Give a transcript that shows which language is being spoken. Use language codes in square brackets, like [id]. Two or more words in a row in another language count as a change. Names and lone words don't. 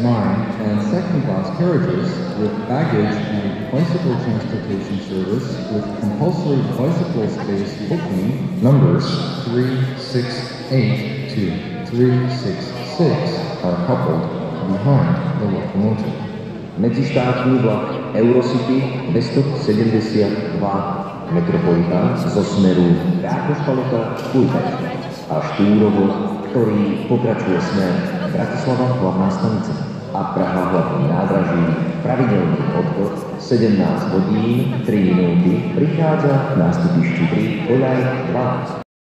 [en] and second-class carriages with baggage and bicycle transportation service with compulsory bicycle space booking numbers 368 to 366 are coupled behind the locomotive. [sk] Medzištátny vlak Eurocity 272 Metropolitan zo smeru Rákospalota-Újpešť a Štúrovo, ktorý pokračuje smer Bratislava hlavná stanica a Praha hlavný nádraží, pravidelný odchod 17 hodín 3 minúty prichádza nástupišti 3 koľaj 2.